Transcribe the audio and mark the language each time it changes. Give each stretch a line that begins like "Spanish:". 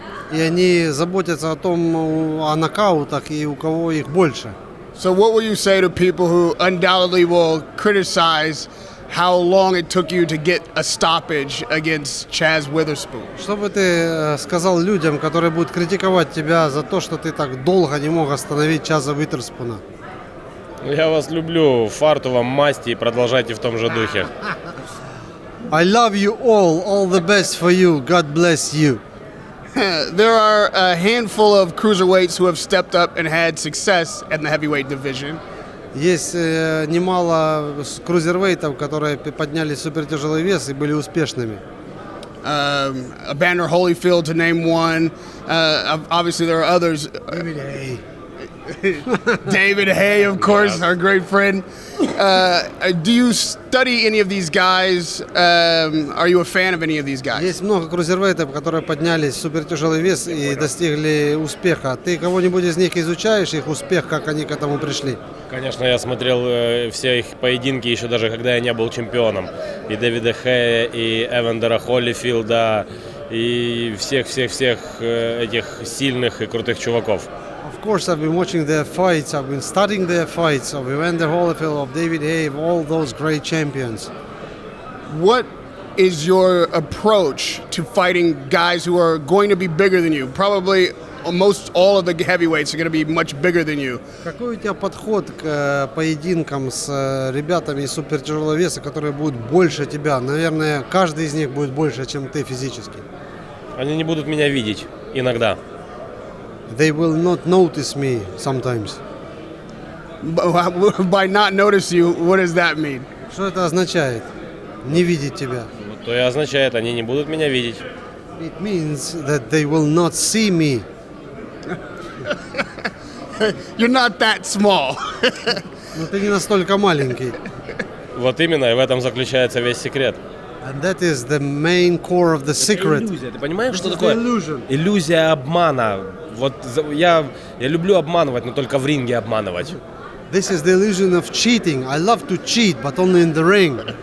Russian: И они заботятся о нокаутах и у кого их больше.
English: So what will you say to people who undoubtedly will criticize how long it took you to get a stoppage against Chazz Witherspoon?
Russian: Что бы ты сказал людям, которые будут критиковать тебя за то, что ты так долго не мог остановить Чаза Уитерспуна? Я вас люблю, фарту вам, масти, и продолжайте в том же духе.
English: I love you all the best for you, God bless you. There are a handful of cruiserweights who have stepped up and had success in the heavyweight division.
Russian: Есть немало крузервейтов, которые поднялись в супертяжелый вес и были успешными.
English: Evander Holyfield, to name one. Obviously, there are others. David Haye. David Haye, of course, our great friend. Do you study any of these guys? Are you a fan of any of these guys?
Russian: Есть много крузервейтов, которые поднялись в супертяжелый вес и достигли успеха. Ты кого-нибудь из них изучаешь, их успех, как они к этому пришли? Конечно, я смотрел все их поединки еще даже когда я не был чемпионом. И Дэвида Хэя, и Эвандера Холлифилда, и всех этих сильных и крутых чуваков.
English: Of course, I've been watching their fights. I've been studying their fights of Evander Holyfield, of David Haye, of all those great champions. What is your approach to fighting guys who are going to be bigger than you? Probably most all of the heavyweights are going to be much bigger than you.
Russian: Какой у тебя подход к поединкам с ребятами из супертяжелого веса, которые будут больше тебя? Наверное, каждый из них будет больше, чем ты физически. Они не будут меня видеть иногда.
English: They will not notice me sometimes. By not notice you, what does that mean?
Russian: Что это означает? Не видеть тебя. То и означает, они не будут меня видеть.
English: It means that they will not see me. You're not that small.
Russian: Но ты не настолько маленький. Вот именно, и в этом заключается весь секрет.
English: And that is the main core of the secret.
Russian: Иллюзия. Ты понимаешь, что
English: This is
Russian: такое?
English: the illusion.
Russian: Иллюзия обмана. Вот я люблю обманывать, но только в ринге обманывать.
English: This is the illusion of cheating. I love to cheat, but only in the ring.